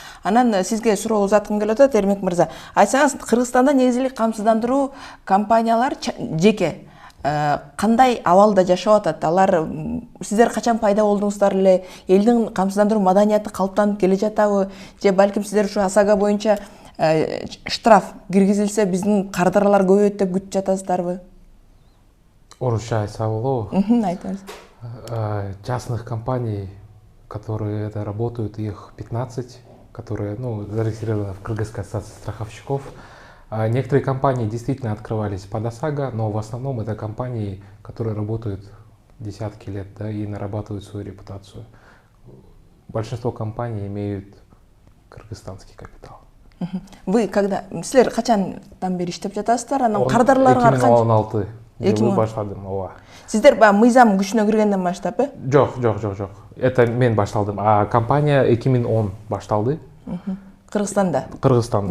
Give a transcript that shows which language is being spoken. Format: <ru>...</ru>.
<ky>Анан сизге суроо узаткым келип атат, Эрмек мырза. Айтсаңыз, Кыргызстанда негизи эле камсыздандыруу компаниялар жеке кандай абалда жашап атат? Алар сиздер качан пайда болдуңуздар эле? Элдин камсыздандыруу маданияты калыптанып келе жатабы? Же балким сиздер ушу ОСАГО боюнча штраф киргизилсе биздин кардарлар көбөйөт деп күтүп жатасыздарбы? Орусча айтса болобу? Айтыңыз.</ky> <ru>Частных компаний, которые работают, их 15, которые зарегистрированы в Кыргызской ассоциации страховщиков. Некоторые компании действительно открывались под ОСАГО, но в основном это компании, которые работают десятки лет, да, и нарабатывают свою репутацию. Большинство компаний имеют кыргызстанский капитал. Вы</ru> <ky>силер качандан бери иштеп жатасыздар? Анан кардарларга 2016 жылы баштадым, ооба. Сиздер мыйзам күчүнө киргенден баштап, э? Жок.</ky> <ru>Это</ru> <ky>мен башталдым. А компания 2010 башталды. Кыргызстанда? Кыргызстанда.</ky>